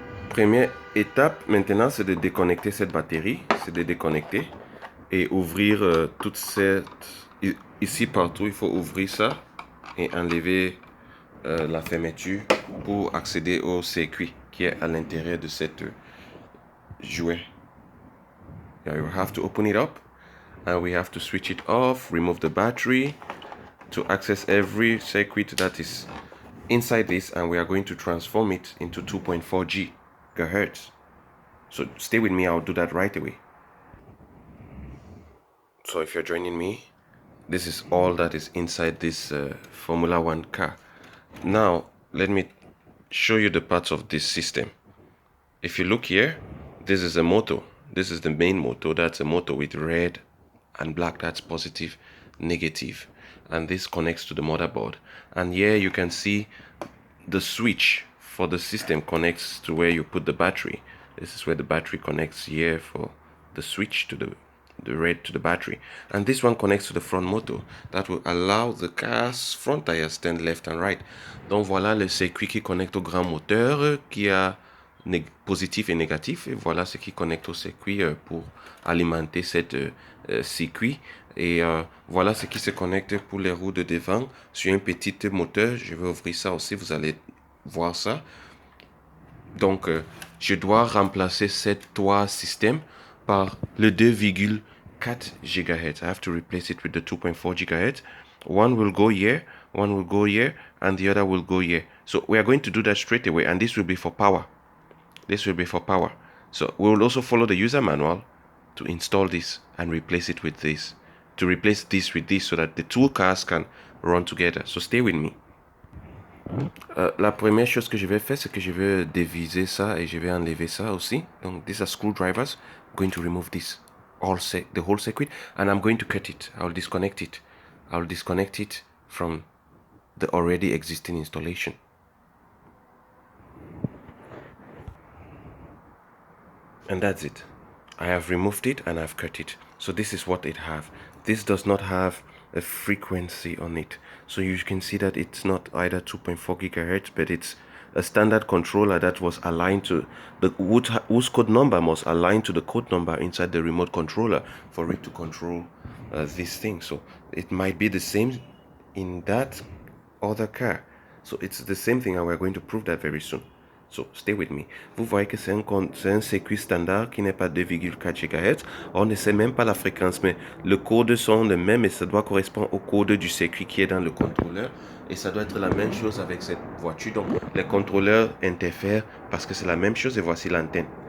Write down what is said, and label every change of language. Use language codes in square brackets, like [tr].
[fr] Première étape maintenant, c'est de déconnecter cette batterie. C'est de déconnecter et ouvrir toute cette... Ici partout, il faut ouvrir ça et enlever la fermeture pour accéder au circuit qui est à l'intérieur de cette jouet. [en] Yeah, you have to open it up and we have to switch it off, remove the battery to access every circuit that is inside this, and we are going to transform it into 2.4 GHz. So stay with me, I'll do that right away. So if you're joining me, this is all that is inside this Formula One car. Now, let me show you the parts of this system. If you look here, this is a motor. This is the main motor. That's a motor with red and black. That's positive, negative. And this connects to the motherboard. And here you can see the switch for the system connects to where you put the battery. This is where the battery connects here for the switch to the red to the battery. And this one connects to the front motor. That will allow the car's front tires stand left and right. [fr] Donc voilà le circuit qui connecte au grand moteur qui a positif et négatif. Et voilà ce qui connecte au circuit pour alimenter cet circuit. Et voilà ce qui se connecte pour les roues de devant sur un petit moteur. Je vais ouvrir ça aussi, vous allez voir ça. Donc je dois remplacer ces trois systèmes par le 2,4 GHz. [en] I have to replace it with the 2.4 GHz. One will go here, one will go here, and the other will go here. So we are going to do that straight away, and this will be for power. This will be for power. So we will also follow the user manual to install this and replace it with this. To replace this with this so that the two cars can run together. So stay with me. [fr] La première chose que je vais faire, c'est que je vais déviser ça et je vais enlever ça aussi. [en] Donc, these are screwdrivers. I'm going to remove this, the whole circuit, and I'm going to cut it. I'll disconnect it. I'll disconnect it from the already existing installation. And that's it. I have removed it and I've cut it. So this is what it have. This does not have a frequency on it. So you can see that it's not either 2.4 gigahertz, but it's a standard controller that was aligned to whose code number must align to the code number inside the remote controller for it to control this thing. So it might be the same in that other car. So it's the same thing, and we're going to prove that very soon. So stay with me. [fr] Vous voyez que c'est un circuit standard qui n'est pas 2,4 GHz. On ne sait même pas la fréquence, mais le code sont les mêmes et ça doit correspondre au code du circuit qui est dans le contrôleur. Et ça doit être la même chose avec cette voiture. Donc les contrôleurs interfèrent parce que c'est la même chose, et voici l'antenne.